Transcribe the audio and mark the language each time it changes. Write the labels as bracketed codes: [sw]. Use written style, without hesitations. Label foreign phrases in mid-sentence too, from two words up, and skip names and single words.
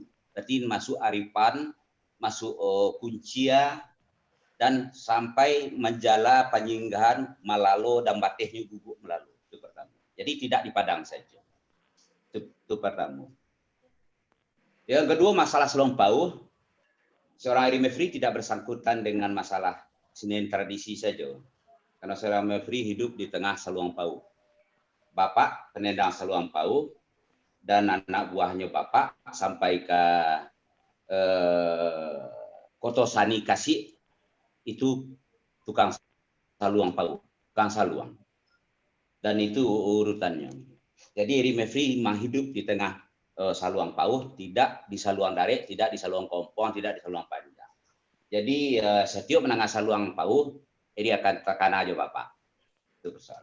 [id] Berarti masuk Aripan, masuk Kuncia, dan sampai menjala Panjinggahan, Malalo, dan Batehnya Gubuk Malalo. Itu pertama. Jadi tidak di Padang saja. Itu pertama. Yang kedua, masalah Saluang Pauh. Seorang Eri Mefri tidak bersangkutan dengan masalah seni tradisi saja. Karena seorang Mefri hidup di tengah Saluang Pauh. Bapak penendang Saluang Pauh dan anak buahnya Bapak sampai ke Koto Sani Kasih itu tukang Saluang Pauh, tukang Saluang. Dan itu urutannya. Jadi Eri Mefri memang hidup di tengah Saluang Pauh, tidak di Saluang Darek, tidak di Saluang Kompong, tidak di Saluang Panjang. Jadi setiap menengah Saluang Pauh, Eri akan tekan aja Bapak. Itu persoalan.